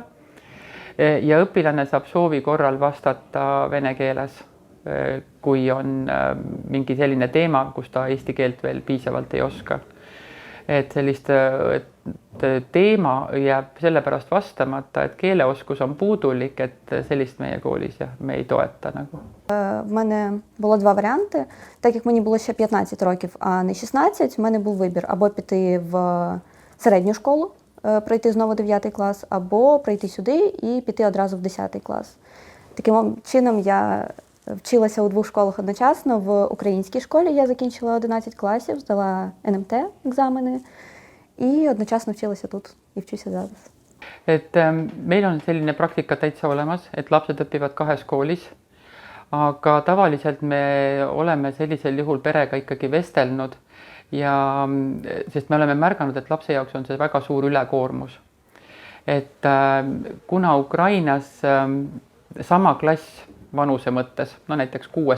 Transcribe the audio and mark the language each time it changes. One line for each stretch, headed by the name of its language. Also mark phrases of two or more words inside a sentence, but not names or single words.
Estonian: Ja õpilane saab soovi korral vastata vene keeles, kui on mingi selline teema, kus ta eesti keelt veel piisavalt ei oska. Et sellist teema jääb sellepärast vastamata, et keeleoskus on puudulik, et sellist meie koolis me ei toeta.
Ukrainian: В мене було два варіанти. Так як мені було ще 15 років, а не 16, в мене був вибір або піти в середню школу, пройти знову 9 клас, або прийти сюди і піти одразу в 10 клас. Таким чином я вчилася у двох школах одночасно. В українській школі я закінчила 11 класів, здала НМТ екзамени і одночасно вчилася тут і вчуся зараз.
Estonian: Et meil on selline praktika täitsa olemas, et lapsed õpivad kahes koolis, aga tavaliselt me oleme sellisel juhul perega ikkagi vestelnud ja sest me oleme märganud, et lapse jaoks on see väga suur ülekoormus. Et kuna Ukrainas sama klass vanuse mõttes, no näiteks 6.